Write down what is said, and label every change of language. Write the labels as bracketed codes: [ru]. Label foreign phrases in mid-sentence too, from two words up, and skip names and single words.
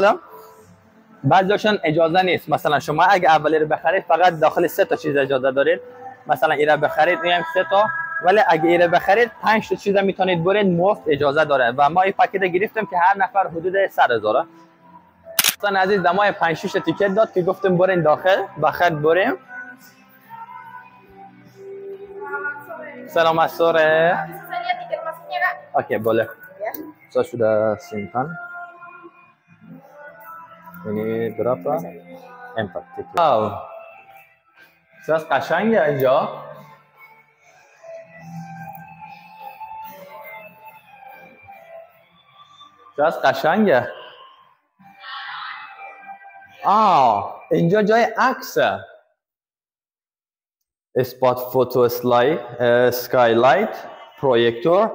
[fa] حالا بعضیشون اجازه نیست. مثلا شما اگه اولی رو بخرید فقط داخل 3 تا چیز اجازه دارید. مثلا اینا بخرید میگم 3 تا، ولی اگه اینا بخرید 5 تا چیز میتونید برید، مفت اجازه داره. و ما این پاکت گرفتیم که هر نفر حدود 100,000. دوستان عزیز، دمای 5 6 تیکت داد که گفتیم برین داخل بخیر بریم. [id] Selamat sore. Saya lihat tiket masuknya, Kak. Oke, boleh. Saya sudah simpan. Ini berapa? 4 tiket. Wow. Saya قشنگ ya اینجا. [fa] Saya قشنگه. اینجا جای عکسه. [en] spot photo skylight projector.